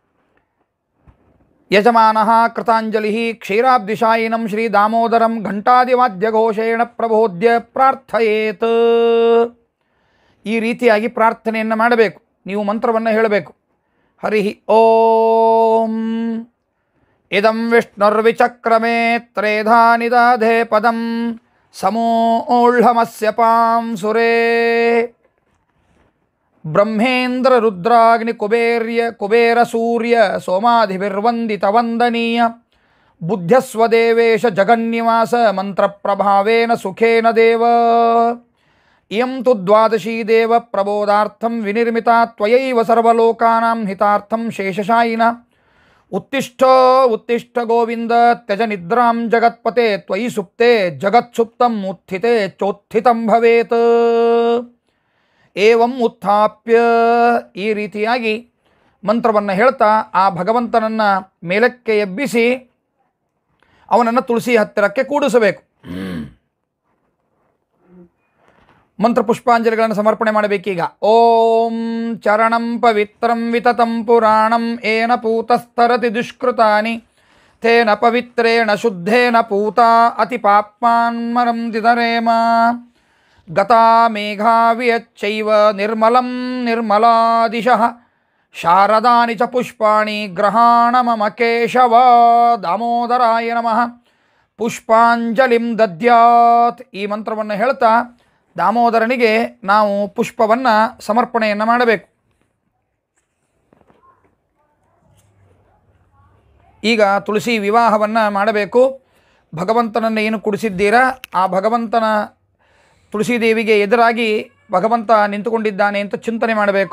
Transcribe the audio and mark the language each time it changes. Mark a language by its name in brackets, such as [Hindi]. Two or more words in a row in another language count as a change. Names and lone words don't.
[Sanskrit] ಯಜಮಾನಃ ಕೃತಾಂಜಲಿ ಕ್ಷೀರಾಬ್ಧಿಶಾಯಿನಂ ಶ್ರೀ ದಾಮೋದರಂ ಘಂಟಾದಿವಾದ್ಯಘೋಷೇಣ ಪ್ರಬೋಧ್ಯ ಪ್ರಾರ್ಥಯೇತ್. [Kannada] ಈ ರೀತಿಯಾಗಿ ಪ್ರಾರ್ಥನೆಯನ್ನು ಮಾಡಬೇಕು. ನೀವು ಮಂತ್ರವನ್ನು ಹೇಳಬೇಕು. [Sanskrit] ಹರಿ ಓಂ ಇದಂ ವಿಷ್ಣುರ್ವಿಚಕ್ರಮೇ ತ್ರೇಧಾ ನಿದಾಧೆ ಪದಂ ಸಮೋಳ್ಳಮಸ್ಯ ಪಾಂ ಸುರೇ ಬ್ರಹ್ಮೇಂದ್ರ ರುದ್ರಾಗ್ನಿ ಕುಬೇರ ಸೂರ್ಯ ಸೋಮಾಧಿಭಿರ್ವಂದಿತ ವಂದನೀಯ ಬುದ್ಧ್ಯಸ್ವದೇವೇಶ ಜಗನ್ನಿವಾಸ ಮಂತ್ರಪ್ರಭಾವೇನ ಸುಖೇನ ದೇವ. ಇಯಂ ತು ದ್ವಾದಶೀ ದೇವ ಪ್ರಬೋಧಾರ್ಥಂ ವಿನಿರ್ಮಿತಾ ತ್ವಯೈವ ಸರ್ವಲೋಕಾನಾಂ ಹಿತಾರ್ಥಂ ಶೇಷಶಾಯಿನ ಉತ್ತಿಷ್ಠ ಉತ್ತಿಷ್ಠ ಗೋವಿಂದ ತ್ಯಜ ನಿದ್ರಾಂ ಜಗತ್ಪತೆ ತ್ವಯಿ ಸುಪ್ತೆ ಜಗತ್ಸುಪ್ತಂ ಉತ್ಥಿತೆ ಚೋತ್ಥಿತಂ ಭವೇತ್. ಏವಂ ಉತ್ಥಾಪ್ಯ. [Kannada] ಈ ರೀತಿಯಾಗಿ ಮಂತ್ರವನ್ನು ಹೇಳ್ತಾ ಆ ಭಗವಂತನನ್ನು ಮೇಲಕ್ಕೆ ಎಬ್ಬಿಸಿ ಅವನನ್ನು ತುಳಸಿ ಹತ್ತಿರಕ್ಕೆ ಕೂಡಿಸಬೇಕು. ಮಂತ್ರ ಪುಷ್ಪಾಂಜಲಿಗಳನ್ನು ಸಮರ್ಪಣೆ ಮಾಡಬೇಕೀಗ. [Sanskrit] ಓಂ ಚರಣಂ ಪವಿತ್ರಂ ವಿತತಂ ಪುರಾಣಂ ಏನ ಪೂತಸ್ತರತಿ ದುಷ್ಕೃತಾನಿ ತೇನ ಪವಿತ್ರೇಣ ಶುದ್ಧೇನ ಪೂತಾ ಅತಿ ಪಾಪ್ಮಾನ್ಮರಂ ದಿದರೇಮ ಗತಾ ಮೇಘಾ ವಿಯಚ್ಚೈವ ನಿರ್ಮಲಂ ನಿರ್ಮಲಾದಿಶಃ ಶಾರದಾನಿ ಚ ಪುಷ್ಪಾಣಿ ಗ್ರಹಾಣ ಮಮ ಕೇಶವ ದಾಮೋದರಾಯ ನಮಃ ಪುಷ್ಪಾಂಜಲಿಂ ದದ್ಯಾತ್. [Kannada] ಈ ಮಂತ್ರವನ್ನು ಹೇಳ್ತಾ ದಾಮೋದರನಿಗೆ ನಾವು ಪುಷ್ಪವನ್ನು ಸಮರ್ಪಣೆಯನ್ನು ಮಾಡಬೇಕು. ಈಗ ತುಳಸಿ ವಿವಾಹವನ್ನು ಮಾಡಬೇಕು. ಭಗವಂತನನ್ನು ಏನು ಕುಡಿಸಿದ್ದೀರಾ ಆ ಭಗವಂತನ ತುಳಸಿದೇವಿಗೆ ಎದುರಾಗಿ ಭಗವಂತ ನಿಂತುಕೊಂಡಿದ್ದಾನೆ ಅಂತ ಚಿಂತನೆ ಮಾಡಬೇಕು.